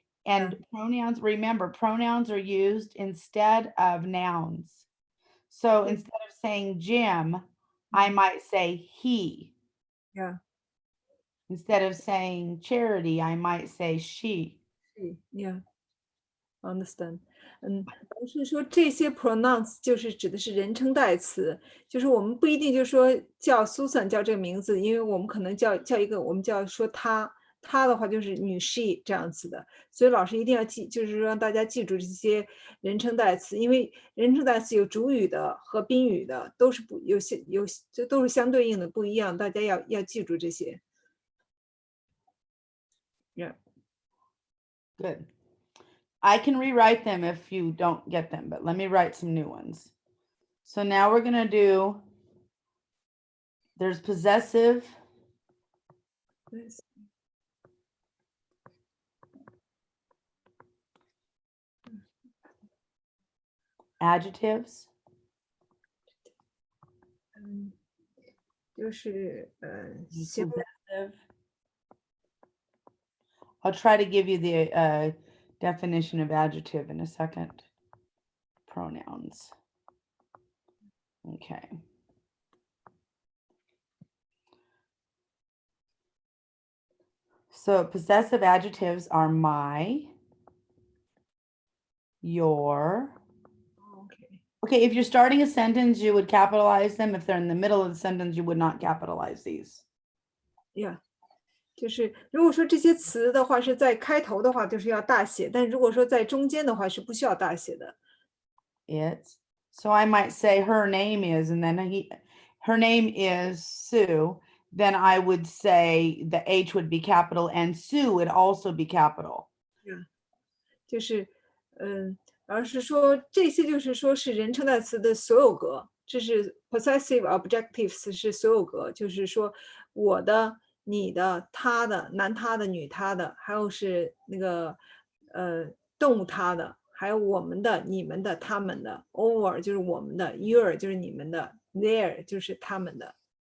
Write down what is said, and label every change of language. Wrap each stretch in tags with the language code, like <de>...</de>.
<en>And pronouns, remember, pronouns are used instead of nouns. So instead of saying Jim, I might say he. yeah. Instead of saying Charity, I might say she. Yeah, understand.</en> <zh>老师说这些 pronouns 就是指的是人称代词，就是我们不一定就说叫 Susan 叫这个名字，因为我们可能叫一个，我们叫说她的话就是女 she 这样子的，所以老师一定要记，就是让大家记住这些人称代词，因为人称代词有主语的和宾语的，都是这都是相对应的不一样，大家要记住这些。</zh> <en>Yeah. Good. I can rewrite them if you don't get them, but let me write some new ones. So now we're going to do, there's possessive, adjectives,</en> <zh>就是形容</zh> <en>possessive. I'll try to give you the definition of adjective in a second. Pronouns. Okay. So possessive adjectives are my, your. Okay. Okay, if you're starting a sentence, you would capitalize them. If they're in the middle of the sentence, you would not capitalize these. Yeah.</en> <zh>就是如果说这些词的话是在开头的话，就是要大写，但如果说在中间的话是不需要大写的。</zh> <en>It's, so I might say her name is, and then her name is Sue. Then I would say the H would be capital and Sue would also be capital. Yeah.</en> <zh>就是而是说这些就是说是人称代词的所有格，这是</zh> <en>possessive objectives</en> <zh>是所有格，就是说我的、你的、他的、男他的、女他的，还有是那个动物他的，还有我们的、你们的、他们的 ，our 就是我们的 ，your 就是你们的 ，their 就是他们的。</zh>